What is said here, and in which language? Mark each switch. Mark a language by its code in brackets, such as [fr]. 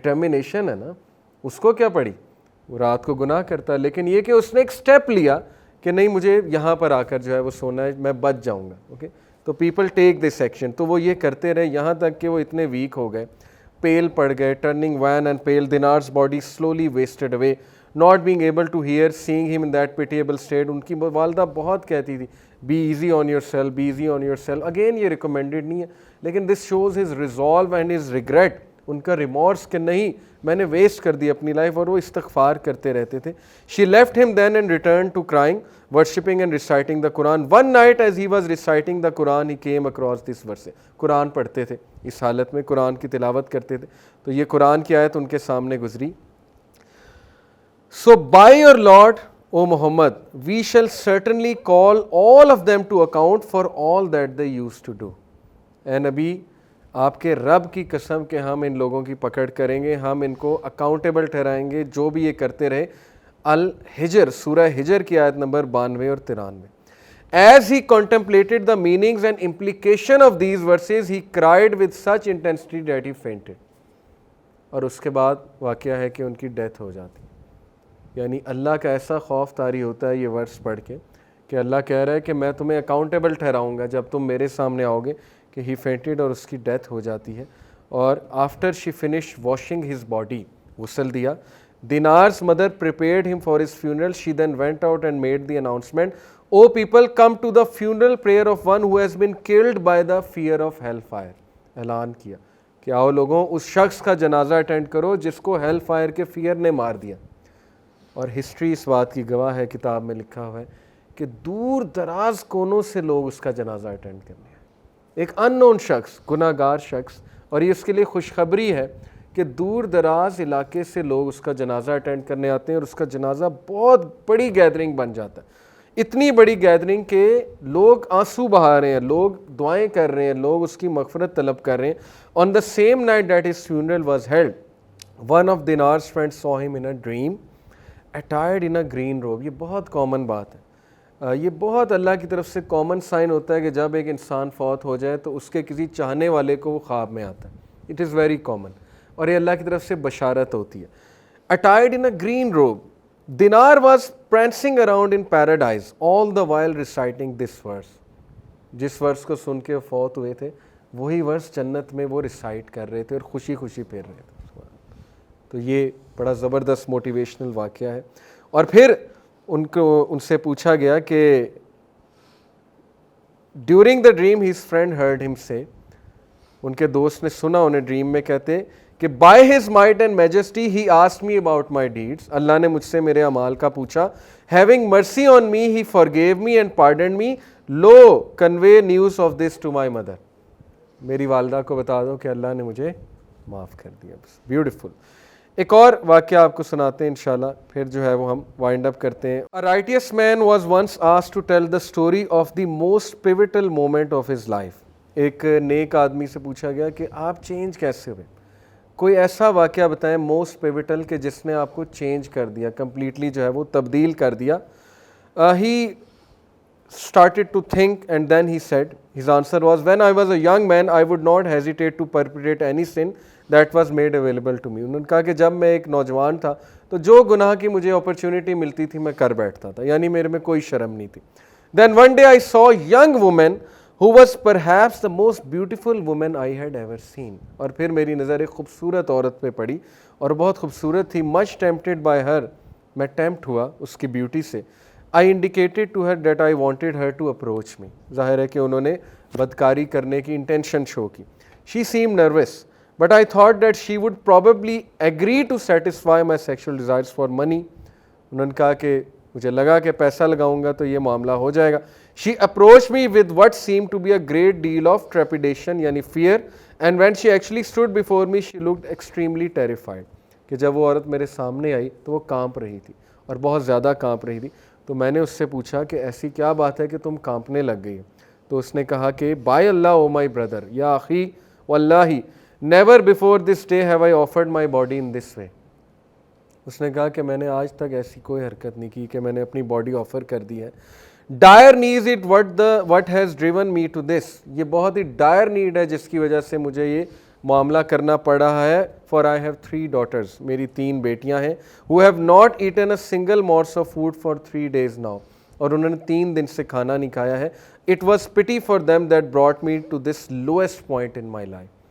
[ur] Determination ہے نا, اس کو کیا پڑی, وہ رات کو گناہ کرتا ہے, لیکن یہ کہ اس نے ایک سٹیپ لیا کہ نہیں مجھے یہاں پر آ کر جو ہے وہ سونا ہے, میں بچ جاؤں گا. [en] Okay, تو people take this action. [ur] تو وہ یہ کرتے رہے یہاں تک کہ وہ اتنے ویک ہو گئے, پیل پڑ گئے, [en] Turning wan and pale, دینار's body slowly wasted away, not being able to hear, seeing him in that pitiable state. [ur] ان کی والدہ بہت کہتی تھی [en] be easy on yourself, be easy on yourself. [ur] Again یہ ریکمینڈیڈ نہیں ہے, لیکن [en] this shows his resolve and his regret, [ur] ان کا ریمورس کہ نہیں میں نے ویسٹ کر دی اپنی لائف, اور وہ استغفار کرتے رہتے تھے. [en] She left him then and returned to crying, worshipping and reciting the Quran. One night as he was reciting the Quran, he came across this verse. [ur] قرآن پڑھتے تھے اس حالت میں, قرآن کی تلاوت کرتے تھے, تو یہ قرآن کی آیت ان کے سامنے گزری. [en] So by your Lord, O Muhammad, we shall certainly call all of them to account for all that they used to do. [ur] اے نبی, آپ کے رب کی قسم کہ ہم ان لوگوں کی پکڑ کریں گے, ہم ان کو اکاؤنٹیبل ٹھہرائیں گے جو بھی یہ کرتے رہے. الحجر, سورہ ہجر کی آیت نمبر 92 اور 93. [en] As he contemplated the meanings and implication of these verses, he cried with such intensity that he fainted. [ur] اور اس کے بعد واقعہ ہے کہ ان کی ڈیتھ ہو جاتی. یعنی اللہ کا ایسا خوف طاری ہوتا ہے یہ ورس پڑھ کے کہ اللہ کہہ رہا ہے کہ میں تمہیں اکاؤنٹیبل ٹھہراؤں گا جب تم میرے سامنے آؤ گے, کہ [en] he fainted, [ur] اور اس کی ڈیتھ ہو جاتی ہے. [en] اور after she finish washing his body, [ur] غسل دیا, [en] Dinar's mother prepared him for his funeral. She then went out and made the announcement, O people, come to the funeral prayer of one who has been killed by the fear of hellfire. [ur] اعلان کیا کہ آؤ لوگوں اس شخص کا جنازہ attend کرو جس کو ہیل فائر کے فیئر نے مار دیا. اور ہسٹری اس بات کی گواہ ہے, کتاب میں لکھا ہوا ہے کہ دور دراز کونوں سے لوگ اس کا جنازہ اٹینڈ کرنے ہیں. ایک ان نون شخص, گناہ گار شخص, اور یہ اس کے لیے خوشخبری ہے کہ دور دراز علاقے سے لوگ اس کا جنازہ اٹینڈ کرنے آتے ہیں, اور اس کا جنازہ بہت بڑی گیدرنگ بن جاتا ہے. اتنی بڑی گیدرنگ کہ لوگ آنسو بہا رہے ہیں, لوگ دعائیں کر رہے ہیں, لوگ اس کی مغفرت طلب کر رہے ہیں. [en] On the same night that his funeral was held, one of Dinar's friends saw him in a dream, attired in a green robe. [ur] یہ بہت کامن بات ہے, یہ بہت اللہ کی طرف سے کامن سائن ہوتا ہے کہ جب ایک انسان فوت ہو جائے تو اس کے کسی چاہنے والے کو وہ خواب میں آتا ہے. [en] it is very common, [ur] اور یہ اللہ کی طرف سے بشارت ہوتی ہے. [en] Attired in a green robe, Dinar was prancing around in paradise, all the while reciting this verse. [ur] جس ورس کو سن کے فوت ہوئے تھے وہی ورس جنت میں وہ ریسائٹ کر رہے تھے اور خوشی خوشی پھر رہے تھے. تو یہ بڑا زبردست موٹیویشنل واقعہ ہے. اور پھر ان سے پوچھا گیا کہ [en] during the dream his friend heard him [ur] سے, ان کے دوست نے سنا انہیں ڈریم میں کہتے کہ [en] by his might and majesty he asked me about my deeds, [ur] اللہ نے مجھ سے میرے اعمال کا پوچھا. [en] Having mercy on me he forgive me and pardon me, لو convey news of this to my mother. [ur] میری والدہ کو بتا دو کہ اللہ نے مجھے معاف کر دیا. بیوٹیفل. ایک اور واقعہ آپ کو سناتے ہیں انشاءاللہ, پھر جو ہے وہ ہم وائنڈ اپ کرتے ہیں. [en] A righteous man was once asked to tell the story of the most pivotal moment of his life. [ur] ایک نیک آدمی سے پوچھا گیا کہ آپ چینج کیسے ہوئے, کوئی ایسا واقعہ بتائیں موسٹ پیوٹل کہ جس نے آپ کو چینج کر دیا, کمپلیٹلی جو ہے وہ تبدیل کر دیا. [en] He started to think and then he said, his answer was, when I was a young man I would not hesitate to perpetrate any sin that was made available to me. [ur] انہوں نے کہا کہ جب میں ایک نوجوان تھا تو جو گناہ کی مجھے اپرچونٹی ملتی تھی میں کر بیٹھتا تھا, یعنی میرے میں کوئی شرم نہیں تھی. [en] Then one day I saw a young woman who was perhaps the most beautiful woman I had ever seen. [ur] اور پھر میری نظر ایک خوبصورت عورت پہ پڑی اور بہت خوبصورت تھی. [en] Much tempted by her, [ur] میں ٹیمپٹ ہوا اس کی بیوٹی سے. [en] I indicated to her that I wanted her to approach me. [ur] ظاہر ہے کہ انہوں نے بدکاری کرنے کی انٹینشن شو کی. [en] She seemed nervous, but I thought that she would probably agree to satisfy my sexual desires for money. [ur] انہوں نے کہا کہ مجھے لگا کہ پیسہ لگاؤں گا تو یہ معاملہ ہو جائے گا. [en] She approached me with what seemed to be a great deal of trepidation, [ur] یعنی [en] fear, and when she actually stood before me she looked extremely terrified. [ur] کہ جب وہ عورت میرے سامنے آئی تو وہ کانپ رہی تھی اور بہت زیادہ کانپ رہی تھی. تو میں نے اس سے پوچھا کہ ایسی کیا بات ہے کہ تم کانپنے لگ گئی. تو اس نے کہا کہ [en] by اللہ O my brother, [ar] یا اخی واللہ [en] never before this day have I offered my body in this way. [ur] اس نے کہا کہ میں نے آج تک ایسی کوئی حرکت نہیں کی کہ میں نے اپنی باڈی آفر کر دی ہے. [en] Dire need it what has driven me to this. [ur] یہ بہت ہی ڈائر نیڈ ہے جس کی وجہ سے مجھے یہ معاملہ کرنا پڑ رہا ہے. [en] for I have 3 daughters, [ur] میری 3 بیٹیاں ہیں, [en] who have not eaten a single morsel of food for 3 days now. [ur] اور انہوں نے 3 دن سے کھانا نہیں کھایا ہے. [en] It was pity for them that brought me to this lowest point in my life.